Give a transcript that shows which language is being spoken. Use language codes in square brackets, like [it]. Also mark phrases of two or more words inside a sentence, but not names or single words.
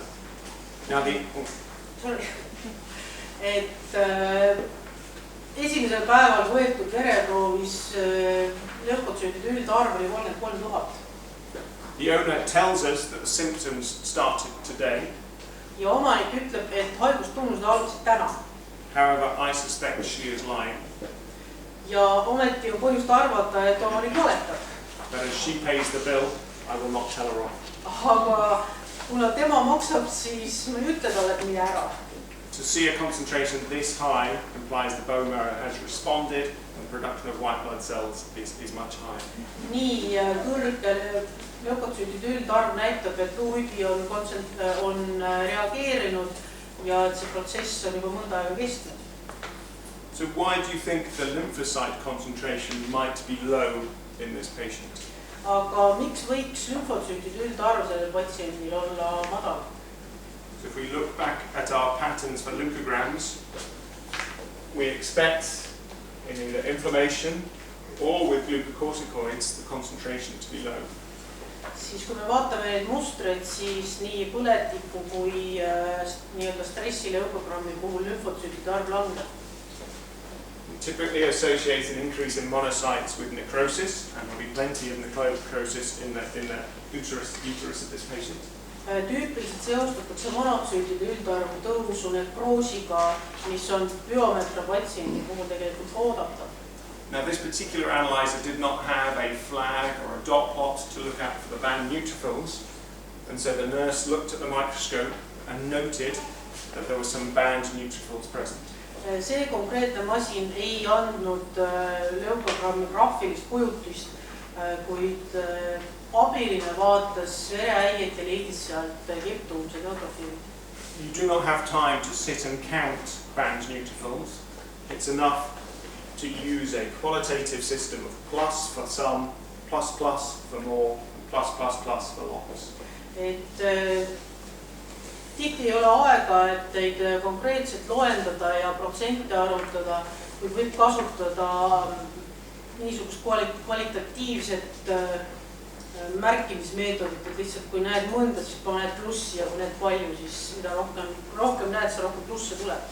[en] Now [et] esimesel päeval võetud vereproovis leukotsüütide üldarv oli 33,000. [en] The owner tells us that the symptoms started today. [et] Ja omanik ütleb, et haigustunnused algasid täna. [en] However, I suspect she is lying. [et] Ja ometi on põhjust arvata, et omanik valetab. [en] But as she pays the bill, I will not tell her off. [et] Aga kuna tema maksab, siis ma ei ütle talle, et mine ära. [en] To see a concentration this high implies the bone marrow has responded and the production of white blood cells is much higher. [et] Nii kõrge leukotsüütide üldarv näitab, et luuhüdi on reageerinud ja et see protsess on juba mõnda aega kestnud. [en] So why do you think the lymphocyte concentration might be low in this patient? [et] Aga miks võiks lümfotsüütide üldarv sellel patsiendil olla madal? [en] So if we look back at our patterns for leukograms, we expect in either inflammation or with glucocorticoids the concentration to be low. [et] Siis kui me vaatame neid mustreid, siis nii põletiku kui nii-öelda stressi leukogrammi puhul lümfotsüütide arv langeb. [en] Typically associates an increase in monocytes with necrosis, and there will be plenty of necrosis in the uterus of this patient. [et] Tüüpiliselt seostatakse monotsüütide üldarvu tõusu nekroosiga, mis on biometra patsiendi puhul tegelikult oodatav. [en] Now this particular analyzer did not have a flag or a dot plot to look at for the band neutrophils, and so the nurse looked at the microscope and noted that there were some band neutrophils present. [et] See konkreetne masin ei andnud leukogrammi graafilist kujutist, kuid abiline vaatas vereäied ja leidis sealt keptuumsed neutrofiilid. [en] You do not have time to sit and count band neutrophils. It's enough to use a qualitative system of plus for some, plus for more, plus for lots. [et] Tihti ei ole aega, et teid konkreetselt loendada ja protsente arutada, kuid võib kasutada niisugust kvalitatiivset märkimismeetodit, et lihtsalt kui näed mõnda, siis paned plussi ja kui näed palju, siis mida rohkem näed, see rohkem plusse tuleb.